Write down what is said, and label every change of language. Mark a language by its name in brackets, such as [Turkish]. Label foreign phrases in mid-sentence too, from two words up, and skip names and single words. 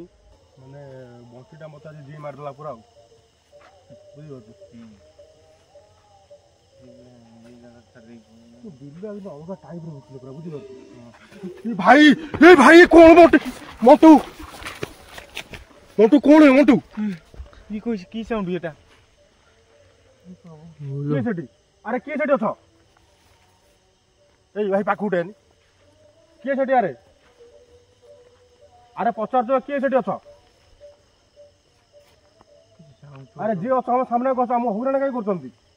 [Odia] ମାନେ ବଣ୍ଟିଟା ମୋତେ ଆଜି ଜି ମାରିଦେଲା ପୁରା ଆଉ, ବୁଝିପାରୁଛୁ? ଅଲଗା ଟାଇପ୍ର ହଉଥିଲେ ପୁରା, ବୁଝିପାରୁଛୁ? ଭାଇ କ'ଣ ମଣ୍ଟୁ କ'ଣ ମଣ୍ଟୁ [Bangla] কি কইছি কি সাউন্ড এটা? [Odia] କିଏ ସେଠି? ଆରେ କିଏ ସେଠି ଅଛ? ଏଇ ଭାଇ ପାଖକୁ ଉଠେନି। କିଏ ସେଠି? ଆରେ ପଚାରୁଛ କିଏ ସେଠି ଅଛ? ଆରେ ଯିଏ ଅଛ ଆମ ସାମ୍ନାକୁ ଆସ, ଆମ ହଇରାଣ କାହିଁ କରୁଛନ୍ତି?